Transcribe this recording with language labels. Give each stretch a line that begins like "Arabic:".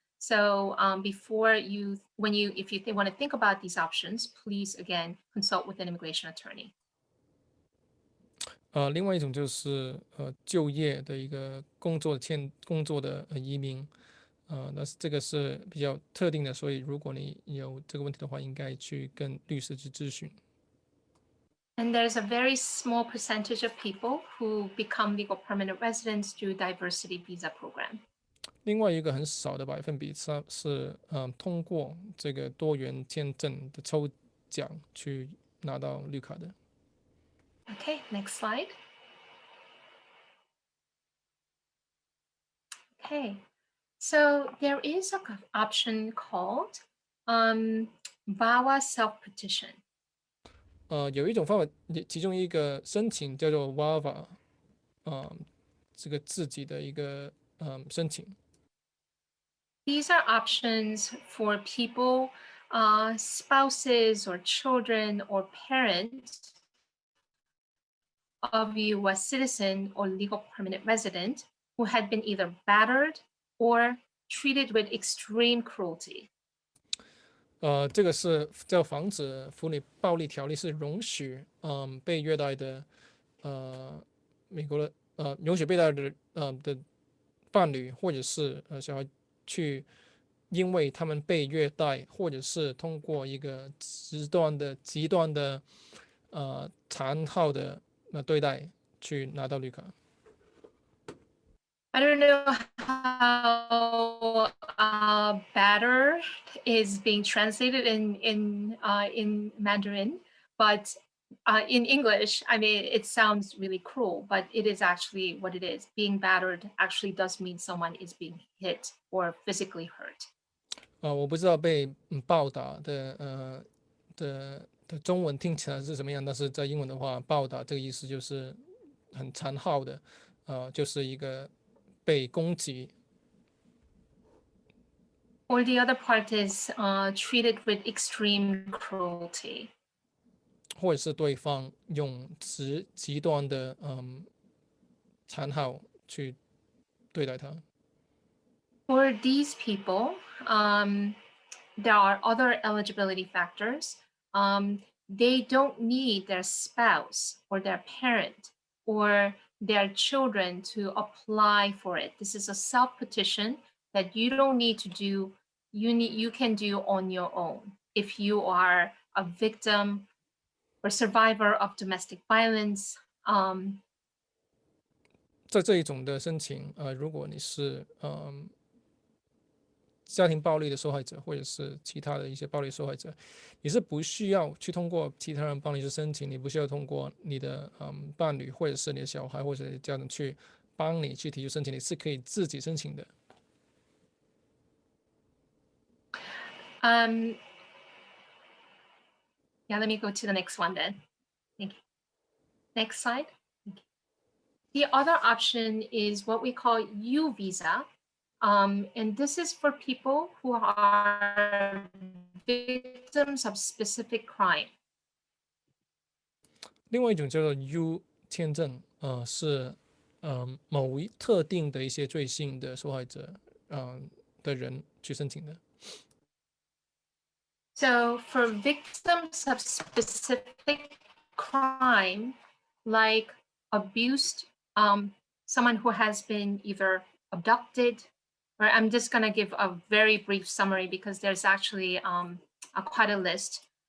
English: So if you want to think about these options, please again consult with an immigration attorney.
Chinese: 另外一种就是就业的一个工作的移民，那这个是比较特定的，所以如果你有这个问题的话，应该去跟律师去咨询。
English: And there's a very small percentage of people who become legal permanent residents through diversity visa program.
Chinese: 另外一个很少的百分比是通过这个多元签证的抽奖去拿到绿卡的。
English: Okay, next slide. Okay, so there is an option called VAWA Selfpetition.
Chinese: 有一种方法，其中一个申请叫做 VAWA，这个自己的一个申请。
English: These are options for people, spouses or children or parents of US citizen or legal permanent resident who had been either battered or treated with extreme cruelty.
Chinese: 这个是叫防止妇女暴力条例是容许被虐待的美国的容许被虐待的伴侣或者是小孩去，因为他们被虐待，或者是通过一个极端的残酷的对待去拿到绿卡。
English: I don't know how battered is being translated in Mandarin, but in English, I mean, it sounds really cruel, but it is actually what it is. Being battered actually does mean someone is being hit or physically hurt.
Chinese: 我不知道被暴打的中文听起来是什么样，但是在英文的话，暴打这个意思就是很残酷的，就是一个被攻击。
English: Or the other part is treated with extreme cruelty.
Chinese: 或者是对方用极端的残酷去对待他。
English: For these people, there are other eligibility factors. They don't need their spouse or their parent or their children to apply for it. This is a self-petition that you don't need to do. You can do on your own. If you are a victim or survivor of domestic violence,
Chinese: 在这一种的申请，如果你是家庭暴力的受害者，或者是其他的一些暴力受害者，你是不需要去通过其他人帮你去申请，你不需要通过你的伴侣，或者是你的小孩，或者是家人去帮你去提出申请，你是可以自己申请的。
English: Yeah, let me go to the next one then. Thank you. Next slide. Thank you. The other option is what we call U visa. And this is for people who are victims of specific crime.
Chinese: 另外一种叫做 U 签证，是某一特定的一些罪行的受害者，的人去申请的。
English: So for victims of specific crime, like abused, someone who has been either abducted, or I'm just going to give a very brief summary because there's actually quite a list.